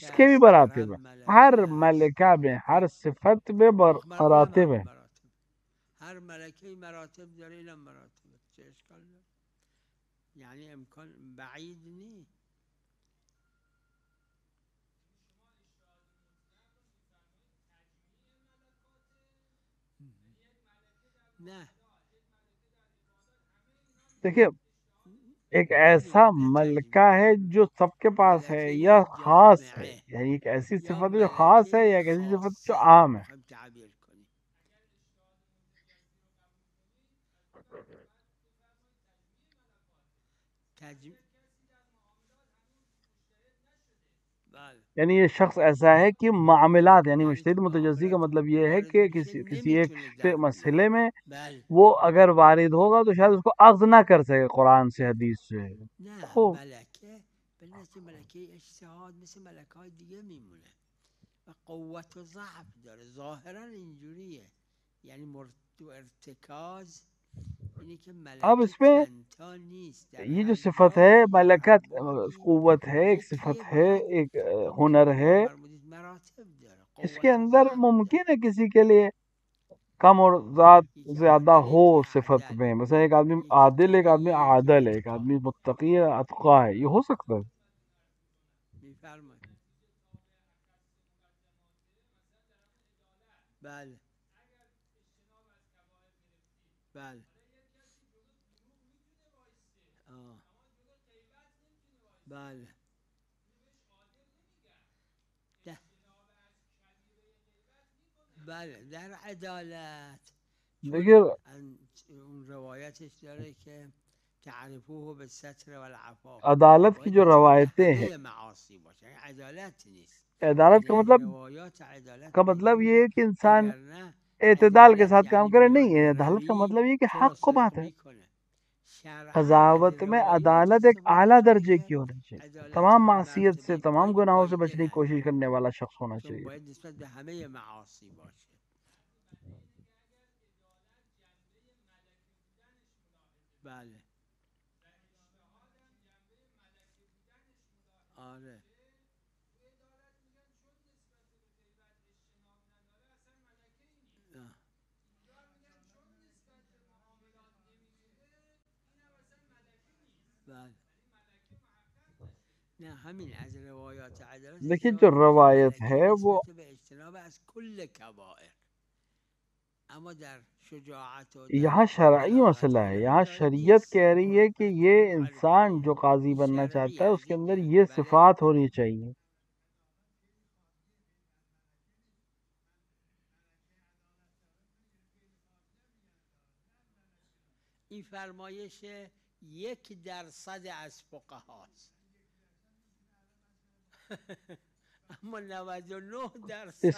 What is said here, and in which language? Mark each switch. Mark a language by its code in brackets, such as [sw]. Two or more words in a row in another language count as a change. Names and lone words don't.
[ur] اس کے بھی [fa] است [ur] مراتب [fa] کرم [ur] ہیں. [fa] ملکه ہر است [ur] ملکہ میں، ہر صفت میں مراتب مراتب ہیں. [fa] مراتب هر ملکه مراتب داره اینم مراتب چه اشکال داره یعنی امکان بعید نی نه [ur] دیکھیے ایک ایسا [fa] نه [ur] ملکہ ہے [fa] تجمیع [ur] جو سب کے پاس ہے، یا [fa] ملکه [ur] خاص ہے، [fa] جامعه [ur] یعنی ایک ایسی یا صفت ہے جو خاص ہے، یا [fa] ملکه [ur] ایک ایسی صفت جو [fa] خاصه [ur] عام ہے. [fa] میخوایم تعبیر کنیم بله [ur] یعنی یہ شخص ایسا ہے کہ معاملات، یعنی یعنی تو مجتہد متجزی کا معاملات مطلب یہ ہے [fa] وارد [ur] کہ [fa] میشه [ur] کسی ایک [fa] نمیتونه در [ur] مسئلے میں [fa] بله [ur] وہ اگر وارد ہوگا تو شاید اس کو اخذ نہ کر سکے قرآن سے، حدیث سے. [fa] نه [ur] تو [fa] ملکه به نظر ملکه اجتهاد مثل ملکه های دیگه میمونه و قوت و ضعف داره ظاهرا اینجوریه یعنی تو ارتکاز اینه که [ur] اب [fa] ملکه [ur] اس میں [fa] چندتا نیست در [ur] یہ جو [fa] هر [ur] صفت ہے [fa] جایی در هر ملکت، بابی [ur] قوت ہے، ایک صفت [fa] یکیه [ur] ہے، [fa] فقط [ur] ایک [fa] همونطور [ur] ہنر [fa] که شما [ur] ہے، [fa] فرمودید مراتب داره [ur] اس کے [fa] قوت و [ur] اندر [fa] ضعف [ur] ممکن [fa] داره [ur] ہے کسی کے لیے کم اور زیادہ ہو [fa] یکی [ur] صفت عدل میں. مثلا ایک آدمی [fa] یکی [ur] عادل، ایک آدمی [fa] تقی یکی [ur] عادل ہے، ایک [fa] اتقا [ur] آدمی متقی ہے، اتقا ہے، یہ ہو سکتا ہے. [fa] میفرمایید بله بله آه. بله ده. بله در عدالت چون [ur] دیکھیے [fa] اون روایتش داره که [ar] تعرفوه به ستر و العفاف [ur] عدالت کی [fa] باید [ur] جو [fa] نسبت به [ur] روایتیں ہیں، [fa] همه معاصی باشه یعنی عدالت نیست [ur] عدالت [fa] یعنی [ur] کا [fa] از [ur] مطلب [fa] روایات عدالت [ur] یہ [fa] بگیرید [ur] ہے کہ انسان [fa] اگر نه [ur] اعتدال کے [fa] عدالت [ur] ساتھ کام [fa] یعنی [ur] کرے. نہیں ہے، [fa] باید [ur] عدالت کا [fa] روی [ur] مطلب یہ کہ [fa] تو [ur] حق [fa] را [ur] کو [fa] صدق [ur] بات ہے. [fa] میکنه شرعا از [ur] قضاوت میں [fa] روایات [ur] عدالت ایک [fa] استفاده [ur] اعلیٰ [fa] شده [ur] درجے [fa] که [ur] کی ہونی چاہیے. [fa] عدالت [ur] تمام [fa] به [ur] معصیت سے، [fa] مرتبه [ur] تمام [fa] پایین [ur] گناہوں سے [fa] فایده [ur] بچنے کی کوشش [fa] نداره [ur] کرنے والا شخص ہونا [fa] چون [ur] چاہیے. [fa] باید نسبت به همه معاصی باشه بله آره آه. بله نه همین از روایات عدالت [ur] دیکھیے جو [fa] استفاده میشه [ur] روایت [fa] ملکه [ur] ہے وہ [fa] نسبت به اجتناب از کل کبائر اما در شجاعت و در [ur] یہاں شرعی [fa] بلاغت و [ur] مسئلہ ہے. [fa] اینا [ur] یہاں [fa] داره [ur] شریعت [fa] نیست [ur] کہہ [fa] این [ur] رہی ہے کہ [fa] مرتبه [ur] یہ انسان [fa] معرفه [ur] جو قاضی [fa] این [ur] بننا [fa] شرعی [ur] چاہتا ہے اس [fa] از [ur] کے [fa] این [ur] اندر [fa] جهت [ur] یہ [fa] بله [ur] صفات ہونی چاہیے. [fa] این فرمایش 1% از فقهاست اما 99%